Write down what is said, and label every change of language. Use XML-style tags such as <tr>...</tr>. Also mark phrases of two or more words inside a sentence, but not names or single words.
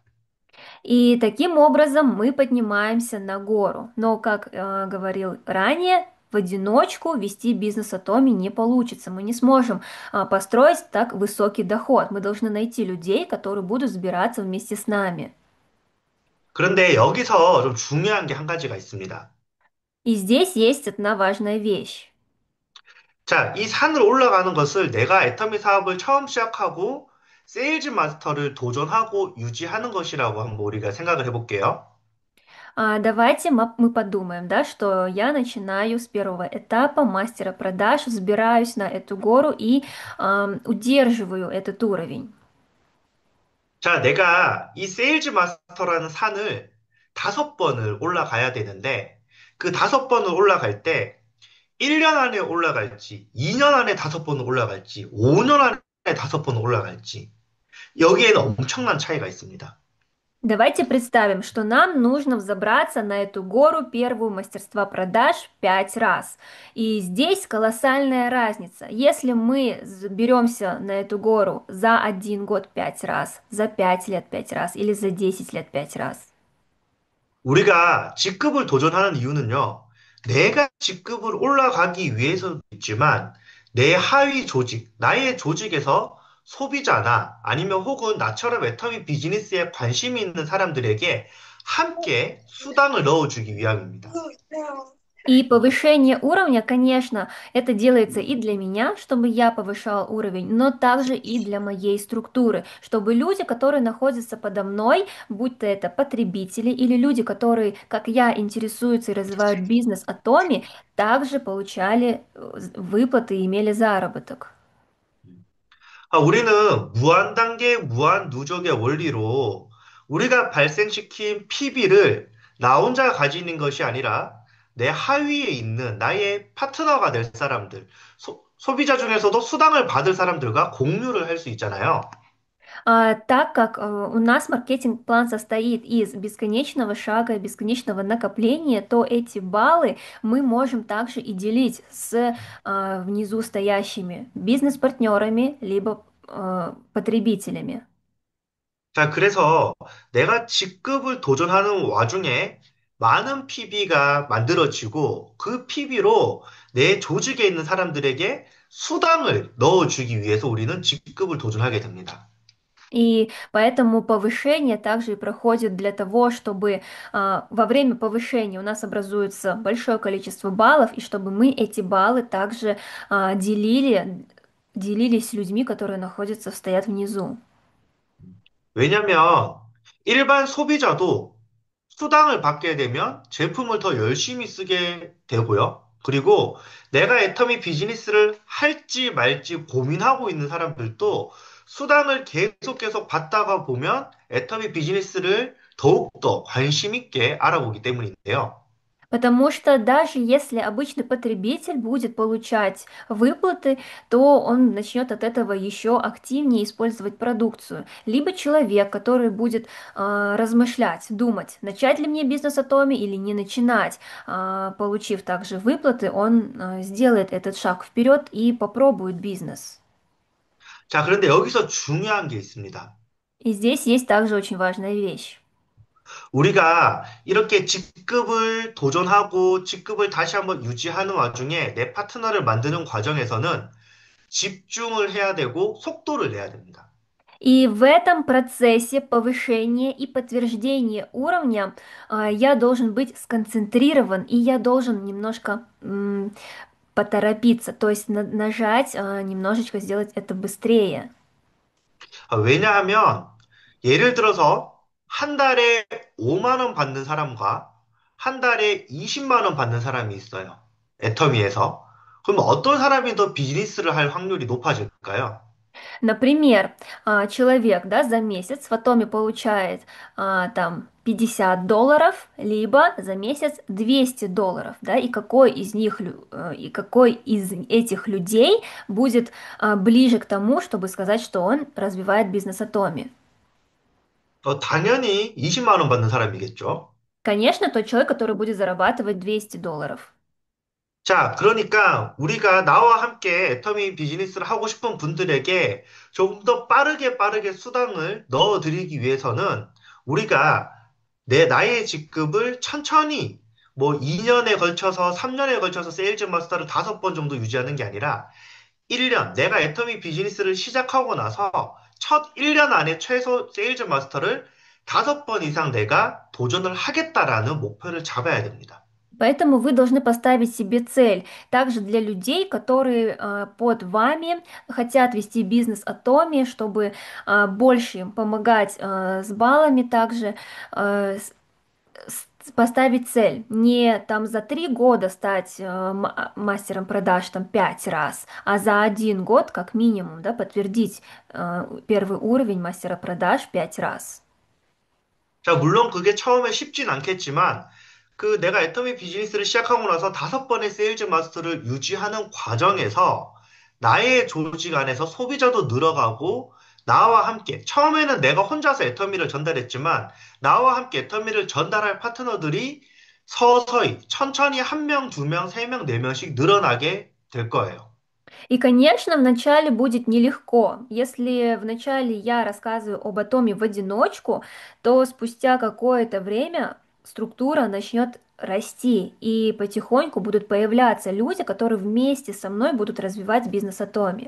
<ru>И таким образом мы поднимаемся на гору. Но, как говорил ранее, в одиночку вести бизнес Атоми не получится. Мы не сможем построить так высокий доход. Мы должны найти людей, которые будут сбираться вместе с нами.</ru> <ko>그런데 여기서 좀 중요한 게 한 가지가 있습니다.</ko> <ru>И здесь есть одна важная вещь.</ru> <ko>자, 이 산을 올라가는 것을 내가 애터미 사업을 처음 시작하고 세일즈 마스터를 도전하고 유지하는 것이라고 한번 우리가 생각을 해볼게요.</ko> <ru>Давайте мы подумаем, да, что я начинаю с первого этапа мастера продаж, взбираюсь на эту гору и удерживаю этот уровень.</ru> <ko>자, 내가 이 세일즈 마스터라는 산을 다섯 번을 올라가야 되는데, 그 다섯 번을 올라갈 때, 1년 안에 올라갈지, 2년 안에 다섯 번을 올라갈지, 5년 안에 다섯 번을 올라갈지, 여기에는 엄청난 차이가 있습니다.</ko> <ru>Давайте представим, что нам нужно взобраться на эту гору первую мастерства продаж 5 раз. И здесь колоссальная разница. Если мы беремся на эту гору за 1 год 5 раз, за 5 лет 5 раз или за 10 лет 5 раз.</ru> <ko>우리가 직급을 도전하는 이유는요, 내가 직급을 올라가기 위해서도 있지만, 내 하위 조직, 나의 조직에서 소비자나 아니면 혹은 나처럼 애터미 비즈니스에 관심이 있는 사람들에게 함께 수당을 넣어주기 위함입니다.</ko> <ru>И повышение уровня, конечно, это делается и для меня, чтобы я повышал уровень, но также и для моей структуры, чтобы люди, которые находятся подо мной, будь то это потребители или люди, которые, как я, интересуются и развивают бизнес Атоми, также получали выплаты и имели заработок.</ru> <ko>우리는 무한 단계, 무한 누적의 원리로 우리가 발생시킨 PB를 나 혼자 가지는 것이 아니라 내 하위에 있는 나의 파트너가 될 사람들, 소비자 중에서도 수당을 받을 사람들과 공유를 할 수 있잖아요.</ko> <ru>Так как у нас маркетинг-план состоит из бесконечного шага, бесконечного накопления, то эти баллы мы можем также и делить с внизу стоящими бизнес-партнерами, либо потребителями.</ru> <ko>자, 그래서 내가 직급을 도전하는 와중에 많은 PB가 만들어지고 그 PB로 내 조직에 있는 사람들에게 수당을 넣어주기 위해서 우리는 직급을 도전하게 됩니다.</ko> <ru>И поэтому повышение также и проходит для того, чтобы во время повышения у нас образуется большое количество баллов, и чтобы мы эти баллы также делились с людьми, которые находятся, стоят внизу.</ru> <ko>왜냐면 일반 소비자도 수당을 받게 되면 제품을 더 열심히 쓰게 되고요. 그리고 내가 애터미 비즈니스를 할지 말지 고민하고 있는 사람들도 수당을 계속 받다가 보면 애터미 비즈니스를 더욱더 관심 있게 알아보기 때문인데요.</ko> <ru>Потому что даже если обычный потребитель будет получать выплаты, то он начнет от этого еще активнее использовать продукцию. Либо человек, который будет размышлять, думать, начать ли мне бизнес от Томи или не начинать, получив также выплаты, он сделает этот шаг вперед и попробует бизнес.</ru> <ko>자, 그런데 여기서 중요한 게 있습니다.</ko> <ru>И здесь есть также очень важная вещь.</ru> <ko>우리가 이렇게 직급을 도전하고 직급을 다시 한번 유지하는 와중에 내 파트너를 만드는 과정에서는 집중을 해야 되고 속도를 내야 됩니다.</ko> <ru>И в этом процессе повышения и подтверждения уровня я должен быть сконцентрирован, и я должен немножко поторопиться, то есть нажать, немножечко сделать это быстрее.</ru> <ko>왜냐하면 예를 들어서 한 달에 5만 원 받는 사람과 한 달에 20만 원 받는 사람이 있어요. 애터미에서. 그럼 어떤 사람이 더 비즈니스를 할 확률이 높아질까요?</ko> <ru>Например, человек, да, за месяц в Атоме получает там $50, либо за месяц $200, да, и какой из них, и какой из этих людей будет ближе к тому, чтобы сказать, что он развивает бизнес Атоме?</ru> <ko>당연히 20만 원 받는 사람이겠죠.</ko> <ru>Конечно, тот человек, который будет зарабатывать $200.</ru> <ko>자, 그러니까 우리가 나와 함께 애터미 비즈니스를 하고 싶은 분들에게 조금 더 빠르게 수당을 넣어드리기 위해서는 우리가 나의 직급을 천천히 뭐 2년에 걸쳐서 3년에 걸쳐서 세일즈 마스터를 5번 정도 유지하는 게 아니라 1년, 내가 애터미 비즈니스를 시작하고 나서 첫 1년 안에 최소 세일즈 마스터를 5번 이상 내가 도전을 하겠다라는 목표를 잡아야 됩니다.</ko> <ru>Поэтому вы должны поставить себе цель. Также для людей, которые под вами хотят вести бизнес Атоми, чтобы больше им помогать с баллами, также поставить цель. Не там за 3 года стать мастером продаж там 5 раз, а за 1 год как минимум, да, подтвердить первый уровень мастера продаж 5 раз.</ru> <ko>자, 물론 그게 처음에 쉽진 않겠지만, 내가 애터미 비즈니스를 시작하고 나서 5번의 세일즈 마스터를 유지하는 과정에서 나의 조직 안에서 소비자도 늘어가고, 나와 함께, 처음에는 내가 혼자서 애터미를 전달했지만, 나와 함께 애터미를 전달할 파트너들이 서서히, 천천히 한 명, 두 명, 세 명, 네 명씩 늘어나게 될 거예요.</ko> <ru>И, конечно, вначале будет нелегко. Если вначале я рассказываю об атоме в одиночку, то спустя какое-то время структура начнет расти, и потихоньку будут появляться люди, которые вместе со мной будут развивать бизнес атоме.</ru>